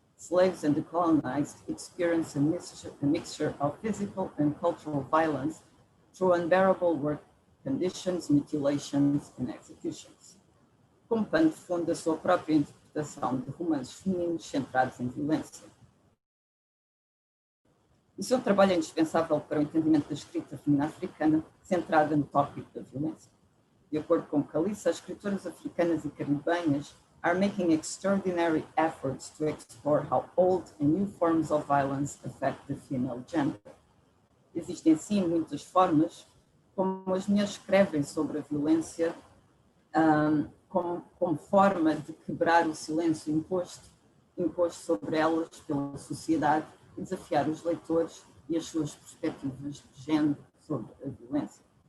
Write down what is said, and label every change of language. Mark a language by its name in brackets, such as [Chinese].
[English] Slaves and the colonized experience a mixture of physical and cultural violence through unbearable work conditions, mutilations and executions. [Portuguese] Como pano de fundo a sua própria interpretação de romances femininos centrados em violência. O seu trabalho é indispensável para o entendimento da escrita feminina africana centrada no tópico da violência. De acordo com Calissa, as escritoras africanas e caribenhas [English] are making extraordinary efforts to explore how old and new forms of violence affect the female gender. [Portuguese] Existem sim muitas formas como as mulheres escrevem sobre a violência como forma de quebrar o silêncio imposto sobre elas pela sociedade e desafiar os leitores e as suas perspectivas de género sobre a violência.